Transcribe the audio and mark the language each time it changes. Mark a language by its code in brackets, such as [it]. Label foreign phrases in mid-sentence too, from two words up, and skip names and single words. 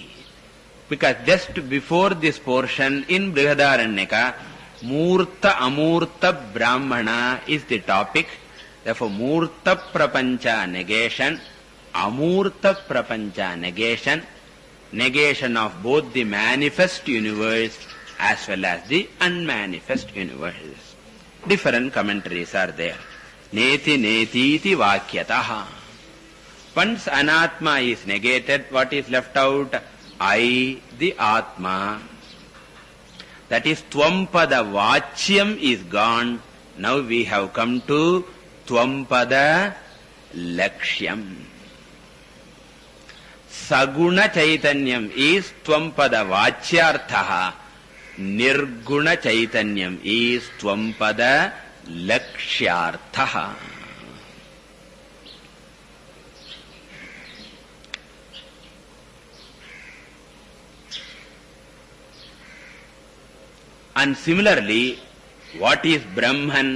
[en] Because just before this portion in Brihadaranyaka, [sa] मूर्त अमूर्त ब्राह्मण [en] is the topic. Therefore, [sa] मूर्त प्रपञ्च [en] negation, [sa] अमूर्त प्रपञ्च [en] negation, negation of both the manifest universe as well as the unmanifest universe. Different commentaries are there. [sa] नेति नेतीति वाक्यतः. [en] Once anatma is negated, what is left out? I, the Atma. That is [sa] त्वम्पद वाच्यम् [en] is gone. Now we have come to [sa] त्वम्पद लक्ष्यम्. सगुण चैतन्यम् is त्वम्पद वाच्यार्थः. निर्गुण चैतन्यम् is त्वम्पद लक्ष्यार्थः. [en] And similarly, what is Brahman?